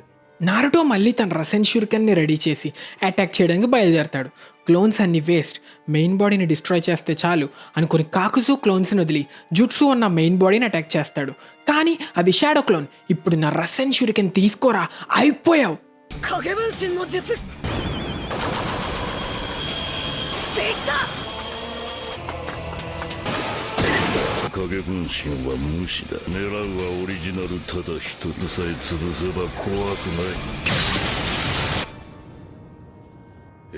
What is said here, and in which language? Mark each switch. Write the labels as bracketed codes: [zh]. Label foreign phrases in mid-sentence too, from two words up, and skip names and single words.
[te] నారుటో మళ్ళీ తన రసెన్ షురికెన్ని రెడీ చేసి అటాక్ చేయడానికి బయలుదేరతాడు. క్లోన్స్ అన్ని వేస్ట్, [en] main body destroy [te] చేస్తే చాలు అనుకుని కాకుసు క్లోన్స్ని వదిలి జుట్సు ఉన్న మెయిన్ బాడీని అటాక్ చేస్తాడు. కానీ అది [en] shadow clone. [te] ఇప్పుడు నా రసెన్ షురికెన్ తీసుకోరా, అయిపోయావు. [ja] 影分身は無視だ。狙うはオリジナルただ一つさえ潰せば怖くない。